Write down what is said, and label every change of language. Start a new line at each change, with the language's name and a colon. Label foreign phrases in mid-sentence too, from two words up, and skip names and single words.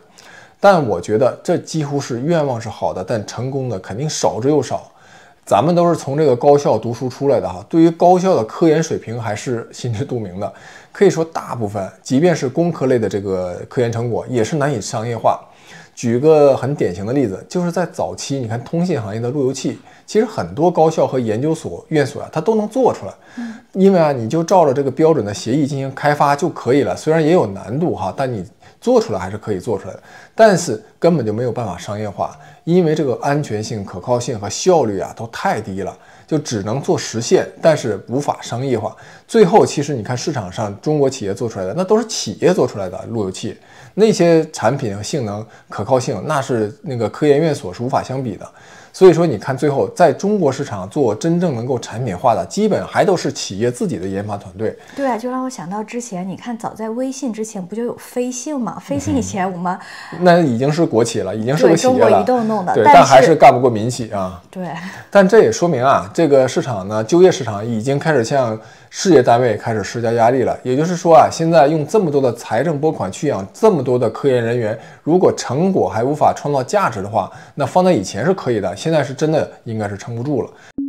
Chinese: 但我覺得這幾乎是願望是好的，但成功的肯定少之又少。咱們都是從這個高校讀書出來的哈，對於高校的科研水平還是心知肚明的。可以說大部分即便是工科類的這個科研成果也是難以商業化。舉個很典型的例子，就是在早期你看通信行業的路由器，其實很多高校和研究所院所啊它都能做出来，因為啊你就照着这個標準的協議進行開發就可以了，雖然也有難度哈，但你做出來還是可以做出來的，但是根本就沒有辦法商業化，因為這個安全性、可靠性和效率啊都太低了，就只能做實現，但是無法商業化。最後其實你看市場上中國企業做出來的那都是企業做出來的路由器， 那些產品和性能可靠性，那是那個科研院所是無法相比的。所以說，你看最後在中國市場做真正能夠產品化的，基本還都是企業自己的研發團隊。对啊，就讓我想到之前，你看早在微信之前不就有飞信吗？飞信以前我们、那已經是國企了，已經是個企業了，中國移動弄的，對，但還是幹不過民企啊。對，但這也說明啊，這個市場呢，就業市場已經開始向事業單位開始施加壓力了。也就是說啊，現在用這麼多的財政撥款去養這麼多的科研人員，如果成果還無法創造價值的話，那放在以前是可以的，現在是真的應該是撐不住了。